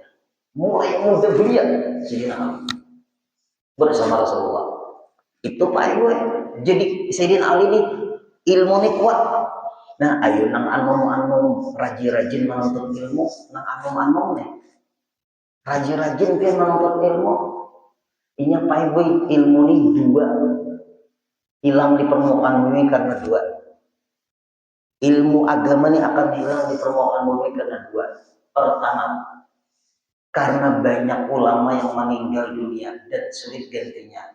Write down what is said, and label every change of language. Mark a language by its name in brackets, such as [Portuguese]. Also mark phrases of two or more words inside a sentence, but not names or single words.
[Indonesian] Mulai muda belia Sayyidina Ali bersama Rasulullah. Itu Pak Ibu. Jadi Sayyidina Ali ini ilmu ini kuat. [Banjar] Nah ayo nang anu rajin-rajin menuntut ilmu, nang anu nih rajin-rajin dia menuntut ilmu. Inya Pak Ibu, ilmu ini dua, hilang di permukaan bumi karena dua. [Indonesian] Ilmu agama ini akan hilang di permukaan bumi karena dua. Pertama, karena banyak ulama yang meninggal dunia dan sulit gantinya.